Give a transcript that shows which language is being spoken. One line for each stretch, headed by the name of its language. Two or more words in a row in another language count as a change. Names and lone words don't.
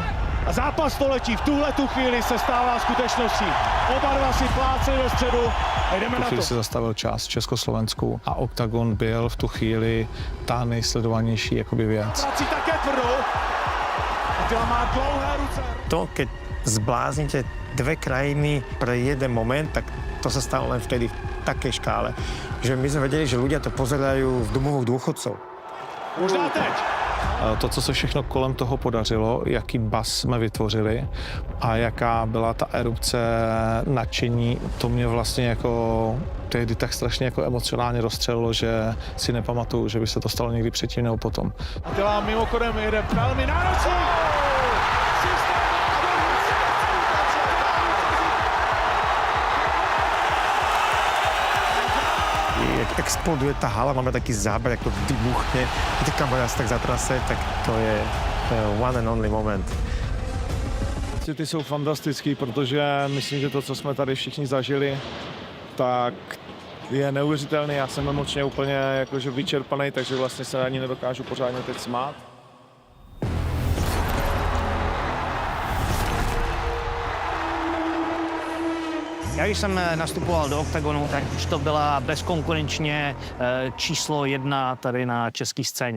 Czech: A zápas století v tuhletu chvíli se stává skutečností. Oba dva si pláceli ve středu a jdeme na to. Se zastavil čas v Československu a Octagon byl v tu chvíli ta nejsledovanější jakoby věc. Prací také tvrdou. Attila má dlouhé ruce.
Slovak: To, keď zbláznite dve krajiny pre jeden moment, tak to sa stalo len vtedy v takej škále. Že my sme vedeli, že ľudia to pozerajú v domovoch dôchodcov.
Czech: Možná teď. To, co se všechno kolem toho podařilo, jaký bas jsme vytvořili a jaká byla ta erupce nadšení, to mě vlastně jako tehdy tak strašně jako emocionálně rozstřelilo, že si nepamatuju, že by se to stalo někdy předtím nebo potom. Attila mimochodem jede velmi náročný. Jak exploduje ta hala, máme
Slovak: taký záber,
Czech: jak to vybuchne, ty kamera se tak zatrase, tak to je
English: one and only moment.
Czech: Ty jsou fantastický, protože myslím, že to, co jsme tady všichni zažili, tak je neuvěřitelný. Já jsem emočně úplně jakože vyčerpaný, takže vlastně se ani nedokážu pořádně teď smát. Já když jsem nastupoval do Octagonu, tak už to byla bezkonkurenčně číslo 1 tady na české scéně.